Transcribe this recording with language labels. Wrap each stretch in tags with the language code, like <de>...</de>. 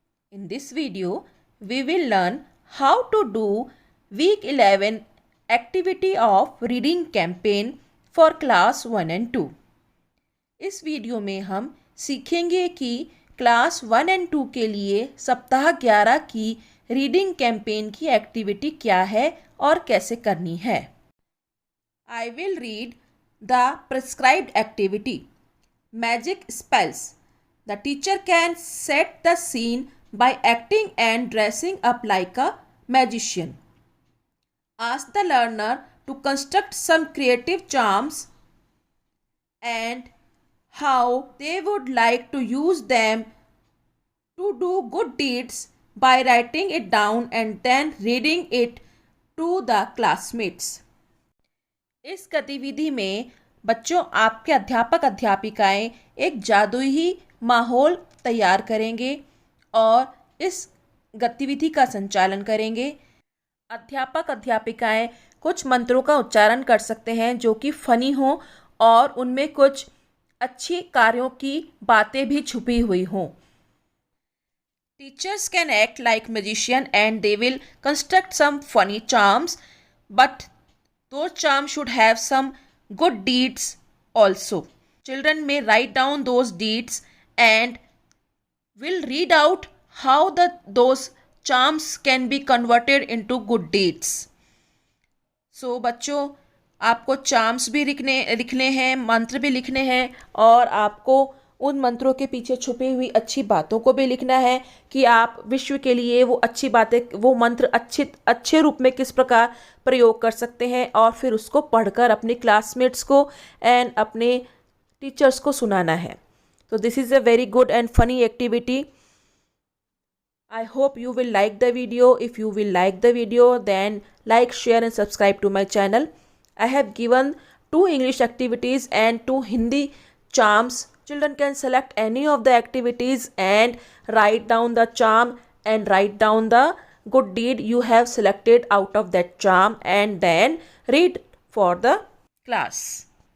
<en>In this video, we will learn how to do week 11 activity of reading campaign for class 1 and 2.</en> <hi>इस video में हम सीखेंगे कि class 1 and 2 के लिए सप्ताह 11 की रीडिंग कैंपेन की एक्टिविटी क्या है और कैसे करनी है.</hi> <en>I will read the prescribed activity. Magic spells. The teacher can set the scene by acting and dressing up like a magician. Ask the learner to construct some creative charms and how they would like to use them to do good deeds by writing it down and then reading it to the classmates.</en> <hi>इस गतिविधि में बच्चों आपके अध्यापक अध्यापिकाएं एक जादुई माहौल तैयार करेंगे और इस गतिविधि का संचालन करेंगे. अध्यापक अध्यापिकाएं कुछ मंत्रों का उच्चारण कर सकते हैं जो कि फनी हो और उनमें कुछ अच्छी कार्यों की बातें भी छुपी हुई हों.</hi> <en>Teachers can act like magician and they will construct some funny charms, but those charms should have some good deeds also. Children may write down those deeds and will read out how those charms can be converted into good deeds.</en> <hi>So बच्चों आपको charms भी लिखने हैं, मंत्र भी लिखने हैं और आपको उन मंत्रों के पीछे छुपी हुई अच्छी बातों को भी लिखना है कि आप विश्व के लिए वो अच्छी बातें, वो मंत्र अच्छे रूप में किस प्रकार प्रयोग कर सकते हैं और फिर उसको पढ़कर अपने क्लासमेट्स को एंड अपने टीचर्स को सुनाना है.</hi> <en>So this is a very good and funny activity. I hope you will like the video. If you will like the video, then like, share and subscribe to my channel. I have given 2 English activities and 2 Hindi charms. Children can select any of the activities and write down the charm and write down the good deed you have selected out of that charm and then read for the class.</en>